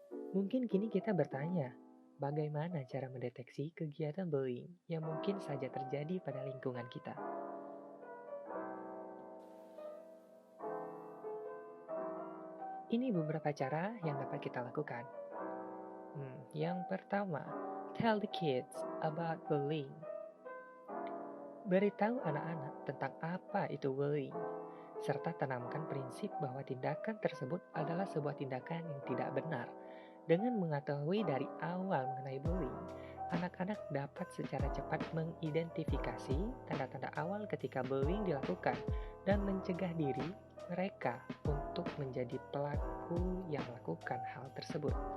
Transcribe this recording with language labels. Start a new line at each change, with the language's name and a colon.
Indonesian: Mungkin kini kita bertanya, bagaimana cara mendeteksi kegiatan bullying yang mungkin saja terjadi pada lingkungan kita? Ini beberapa cara yang dapat kita lakukan. Yang pertama,
English: tell the kids about bullying.
Indonesian: Beritahu anak-anak tentang apa itu bullying, serta tanamkan prinsip bahwa tindakan tersebut adalah sebuah tindakan yang tidak benar. Dengan mengetahui dari awal mengenai bullying, anak-anak dapat secara cepat mengidentifikasi tanda-tanda awal ketika bullying dilakukan dan mencegah diri mereka untuk menjadi pelaku yang melakukan hal tersebut.